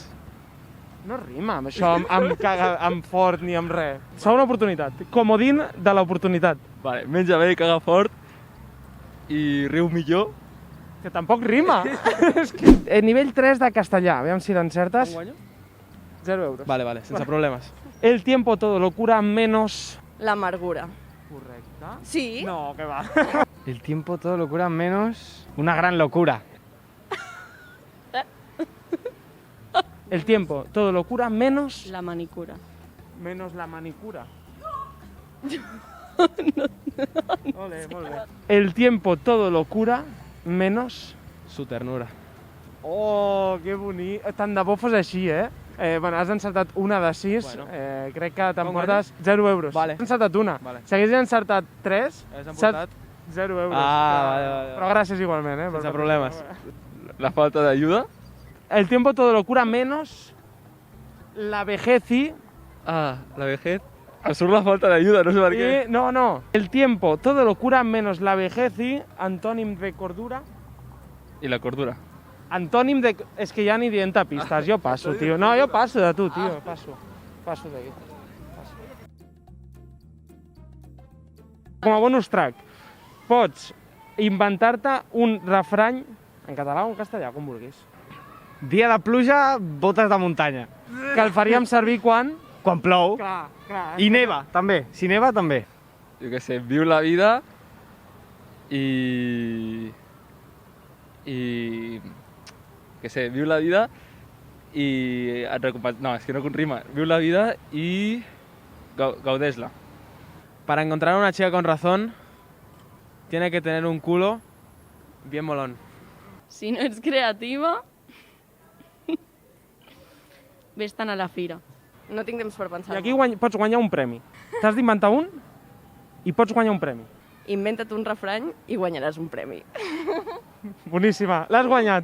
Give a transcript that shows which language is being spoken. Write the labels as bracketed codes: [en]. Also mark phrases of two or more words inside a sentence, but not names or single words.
[ca] No rima amb això, amb fort ni amb res. Segona oportunitat. Comodín de l'oportunitat. Vale, menja bé, caga fort i riu millor. Que tampoc rima. És que... Nivell 3 de castellà, aviam si l'encertes. Quan guanyo? 0 euros. Vale, sense problemes. [es] El tiempo todo lo cura menos... [ca] L'amargura. Correcte. Sí? No, que va. [es] El tiempo todo locura menos una gran locura. El tiempo todo lo cura menos... La manicura. Menos la manicura. [ca] Ole, molt bé. [es] El tiempo todo lo cura menos... Su ternura. [ca] Oh, que bonic. Tant de bo fos així, eh? Bueno, has encertat una de 6. Bueno. Crec que Com t'emportes 0 euros. Vale. Has encertat una. Vale. Si haguessis encertat 3, Has emportat? 0 euros. Vale. Però gràcies igualment, eh? Sense problemes. [es] La falta de ayuda. El tiempo todo lo cura menos la vejez y... Ah, la vejez. [ca] Em surt la falta d'ayuda, no sé per què. No. [es] El tiempo todo lo cura menos la vejez y... [ca] Antònim de cordura. I la cordura. Antònim de... És que ja ni dient pistes, jo passo, tio. No, jo passo de tu, tio, passo. Passo d'aquí. Com a bonus track, pots inventar-te un refrany en català o en castellà, com vulguis. Dia de pluja, botes de muntanya. Que el faríem servir quan? Quan plou. Clar. I neva, també. Si neva, també. Jo què sé, viu la vida i... què sé, viu la vida i et recompensa... No, és que no rima. Viu la vida i gaudeix-la. [es] Para encontrar una chica con razón, tiene que tener un culo bien molón. [ca] Si no ets creativa... Vés-te'n a la fira. No tinc temps per I pensar-ho. aquí pots guanyar un premi. T'has d'inventar un i pots guanyar un premi. Inventa't un refrany i guanyaràs un premi. Boníssima, l'has guanyat.